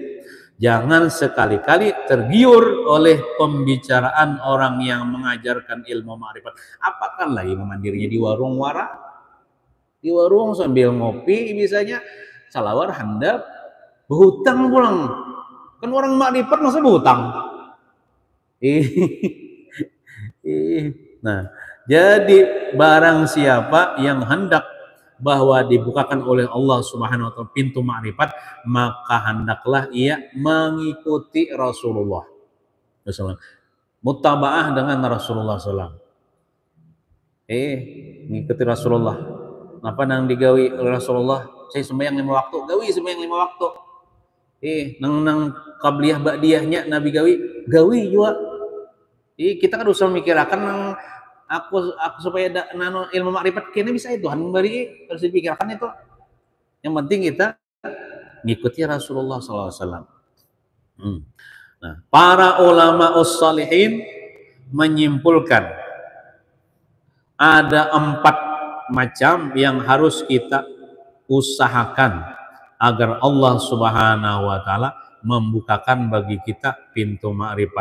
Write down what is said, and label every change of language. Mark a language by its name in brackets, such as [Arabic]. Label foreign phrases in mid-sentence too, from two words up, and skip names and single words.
[Indonesian] Jangan sekali-kali tergiur oleh pembicaraan orang yang mengajarkan ilmu ma'rifat. Apakah lagi memandirinya di warung wara? Di warung sambil ngopi misalnya, [Banjar] salawar handap, [Indonesian] berhutang pulang. Kan orang ma'rifat masa berhutang? Nah, jadi barang siapa yang hendak bahwa dibukakan oleh Allah [Arabic] سبحانه وتعالى [Indonesian] pintu ma'rifat, maka hendaklah ia mengikuti Rasulullah SAW. Mutaba'ah dengan Rasulullah SAW. Mengikuti Rasulullah. Apa nang digawi oleh Rasulullah? Saya sembahyang 5 waktu, gawi sembahyang 5 waktu. Nang qabliyah ba'diyahnya Nabi gawi juga. Kita kan usah mikirakan aku supaya nano ilmu makrifat kini bisa itu Tuhan memberi, harus dipikirkan itu. Yang penting kita ngikuti Rasulullah SAW. Nah, para ulama us-salihin menyimpulkan ada 4 macam yang harus kita usahakan agar Allah [Arabic] سبحانه وتعالى [Indonesian] membukakan bagi kita pintu makrifat.